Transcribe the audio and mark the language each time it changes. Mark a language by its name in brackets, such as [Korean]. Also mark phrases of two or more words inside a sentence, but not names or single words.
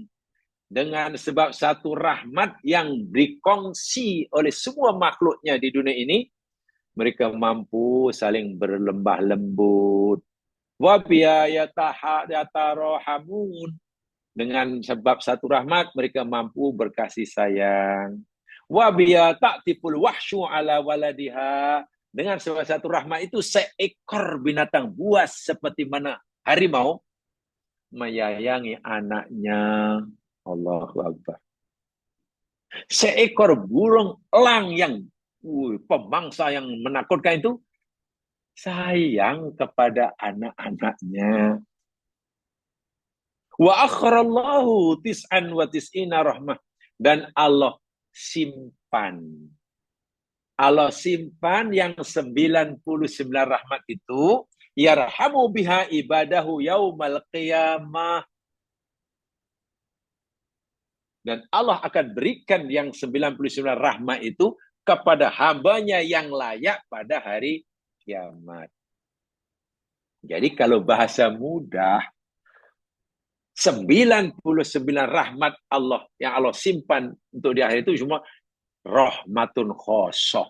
[Malay] Dengan sebab satu rahmat yang dikongsi oleh semua makhluknya di dunia ini, mereka mampu saling berlembah lembut. [Arabic] وبها يتراحمون. [Malay] Dengan sebab satu rahmat, mereka mampu berkasih sayang. [Arabic] وبها تعطف الوحش على ولدها. [Malay] Dengan sebab satu rahmat itu, seekor binatang buas seperti mana harimau menyayangi anaknya. [Arabic] الله أكبر. [Malay] Seekor burung elang yang pemangsa yang menakutkan itu sayang kepada anak-anaknya. [Arabic] وأخر الله تسعا وتسعين رحمة. [Malay] Dan Allah simpan yang 99 rahmat itu, [Arabic] يرحم بها عباده يوم القيامة. [Malay] Dan Allah akan berikan yang 99 rahmat itu kepada hambanya yang layak pada hari kiamat. Jadi kalau bahasa mudah, 99 rahmat Allah yang Allah simpan untuk di akhir itu cuma [Arabic] رحمة خاصة.